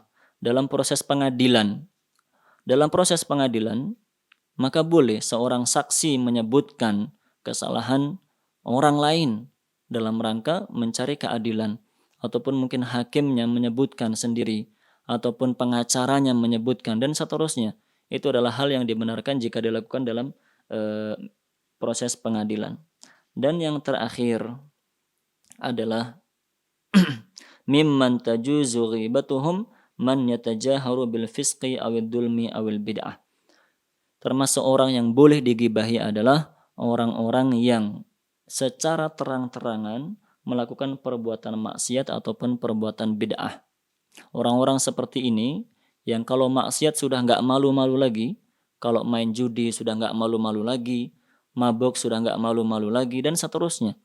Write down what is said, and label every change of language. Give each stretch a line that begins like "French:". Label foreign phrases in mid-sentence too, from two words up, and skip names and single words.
Indonesian: Dalam proses pengadilan. Dalam proses pengadilan, maka boleh seorang saksi menyebutkan kesalahan orang lain dalam rangka mencari keadilan. Ataupun mungkin hakimnya menyebutkan sendiri. Ataupun pengacaranya menyebutkan, dan seterusnya. Itu adalah hal yang dibenarkan jika dilakukan dalam proses pengadilan. Dan yang terakhir adalah
Arabic: ممن تجوز غيبتهم من يتجاهر بالفسق أو الظلم أو البدعة.
Indonesian: Termasuk orang yang boleh digibahi adalah orang-orang yang secara terang-terangan melakukan perbuatan maksiat ataupun perbuatan bid'ah. Orang-orang seperti ini yang kalau maksiat sudah nggak malu-malu lagi, kalau main judi sudah nggak malu-malu lagi, mabuk sudah nggak malu-malu lagi, dan seterusnya.